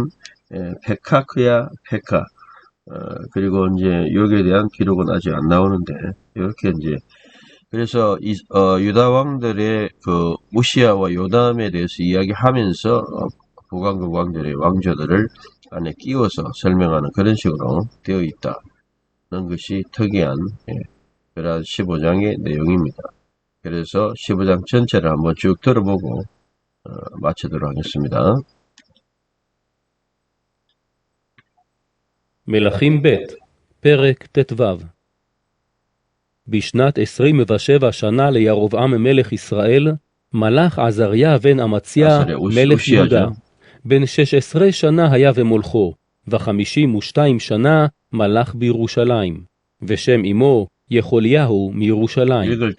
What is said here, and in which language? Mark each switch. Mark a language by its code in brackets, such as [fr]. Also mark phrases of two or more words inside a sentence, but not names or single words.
[ko] 페카크야, 페카 그리고 이제 여기에 대한 기록은 아직 안 나오는데 이렇게 이제 그래서 유다 왕들의 그 우시아와 요담에 대해서 이야기하면서 북왕국 왕들의 왕조들을 안에 끼워서 설명하는 그런 식으로 되어 있다는 것이 특이한 그런 15장의 내용입니다. 그래서 15장 전체를 한번 쭉 들어보고 마치도록 하겠습니다. [he] מלכים ב' פרק ט"ו. בשנת 27 שנה לירבעם מלך ישראל, מלך עזריה בן אמציה מלך יהודה. בן 16 שנה היה ומולכו, ו52 שנה מלך בירושלים, ושם אמו יחוליהו מירושלים.